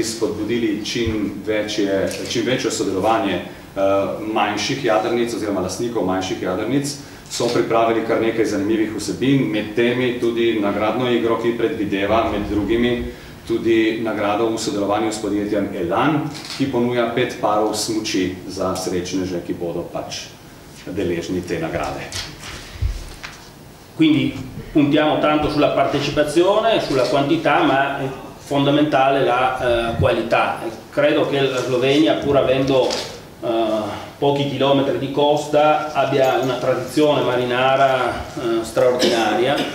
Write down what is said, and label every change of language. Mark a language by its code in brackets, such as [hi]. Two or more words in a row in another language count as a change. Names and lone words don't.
[sl] spodbudili čim večjo sodelovanje manjših jadrnic oziroma lastnikov manjših jadrnic, so pripravili kar nekaj zanimivih vsebin, med temi tudi nagradno igro, ki predvideva med drugimi tudi nagrado v sodelovanju s podjetjem Elan, ki ponuja 5 parov smuči za srečneže, ki bodo pač deležni te nagrade. [it] Quindi puntiamo tanto sulla partecipazione, sulla quantità, ma è fondamentale la qualità. Credo che la Slovenia, pur avendo pochi chilometri di costa, abbia una tradizione marinara straordinaria.